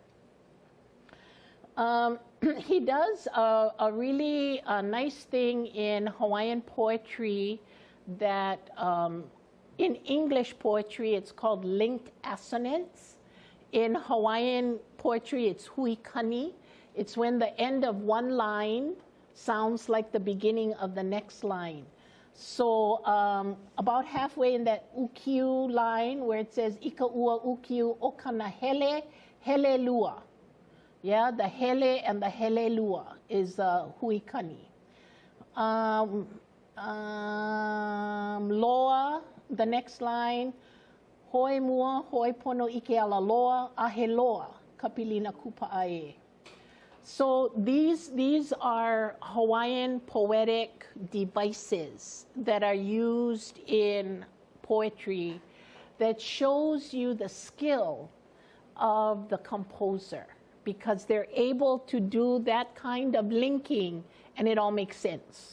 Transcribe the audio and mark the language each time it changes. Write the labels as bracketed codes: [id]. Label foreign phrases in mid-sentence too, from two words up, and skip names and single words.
[en] He does a really nice thing in Hawaiian poetry that in English poetry it's called linked assonance. In Hawaiian poetry it's huikani. It's when the end of one line sounds like the beginning of the next line. So about halfway in that ukiu line where it says [haw] ika ua ukiu okana hele, hele lua. [en] Yeah, the hele and the [haw] hele lua [en] is huikani. Loa, the next line, [haw] hoi mua, hoi pono ike ala loa, ahe loa, kapilina kupa'ae. [en] So these are Hawaiian poetic devices that are used in poetry that shows you the skill of the composer, because they're able to do that kind of linking and it all makes sense.